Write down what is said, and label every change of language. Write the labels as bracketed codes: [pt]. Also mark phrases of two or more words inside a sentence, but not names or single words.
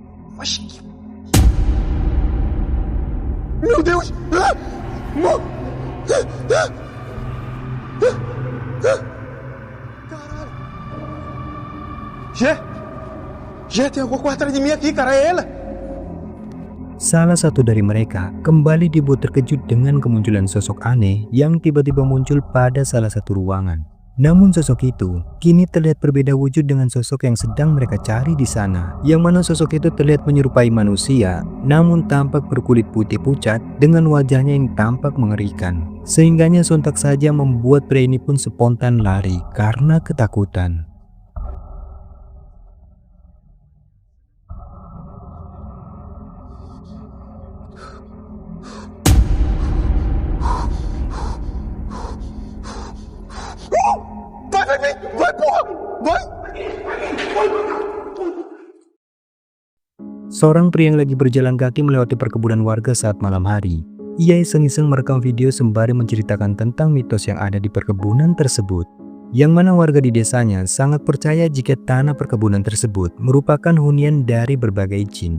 [pt] Meu Deus! Jé, tem alguma coisa atrás de mim aqui, cara, é ela. [id] Salah satu dari mereka kembali dibuat terkejut dengan kemunculan sosok aneh yang tiba-tiba muncul pada salah satu ruangan. Namun sosok itu kini terlihat berbeda wujud dengan sosok yang sedang mereka cari di sana, yang mana sosok itu terlihat menyerupai manusia namun tampak berkulit putih pucat dengan wajahnya yang tampak mengerikan. Sehingganya sontak saja membuat pria ini pun spontan lari karena ketakutan. [pt] Vai, porra! Vai! [id] Seorang pria yang lagi berjalan kaki melewati perkebunan warga saat malam hari. Ia iseng-iseng merekam video sembari menceritakan tentang mitos yang ada di perkebunan tersebut. Yang mana warga di desanya sangat percaya jika tanah perkebunan tersebut merupakan hunian dari berbagai jin.